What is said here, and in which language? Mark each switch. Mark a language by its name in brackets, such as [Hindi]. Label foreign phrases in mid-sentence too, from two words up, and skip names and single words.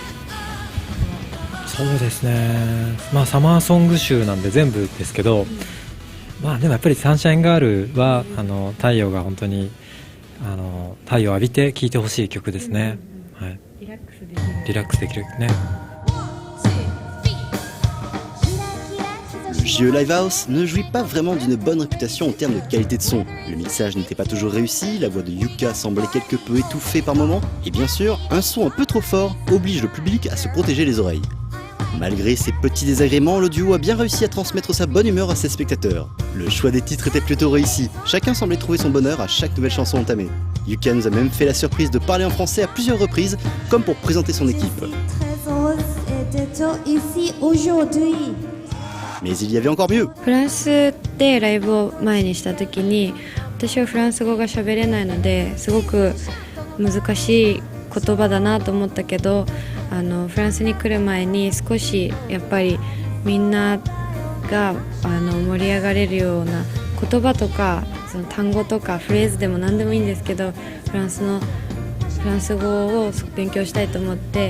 [Japanese] そうですね、サマーソング集なんで全部ですけど、でもやっぱりサンシャインガールは太陽が本当に太陽を浴びて聴いてほしい曲ですね、はい、リラックスできるね。 [French] Le JE Live House ne jouit pas vraiment d'une bonne réputation en termes de qualité de son. Le mixage n'était pas toujours réussi, la voix de Yuka semblait quelque peu étouffée par moments, et bien sûr, un son un peu trop fort oblige le public à se protéger les oreilles. Malgré ces petits désagréments, le duo a bien réussi à transmettre sa bonne humeur à ses spectateurs. Le choix des titres était plutôt réussi, chacun semblait trouver son bonheur à chaque nouvelle chanson entamée. Yuka nous a même fait la surprise de parler en français à plusieurs reprises, comme pour présenter son équipe. Mais il y avait encore mieux. [Japanese] フランスでライブを前にした時に、私はフランス語が喋れないのですごく難しい言葉だなと思ったけど、フランスに来る前に少しやっぱりみんなが盛り上がれるような言葉とかその単語とかフレーズでも何でもいいんですけど、フランス語を勉強したいと思って、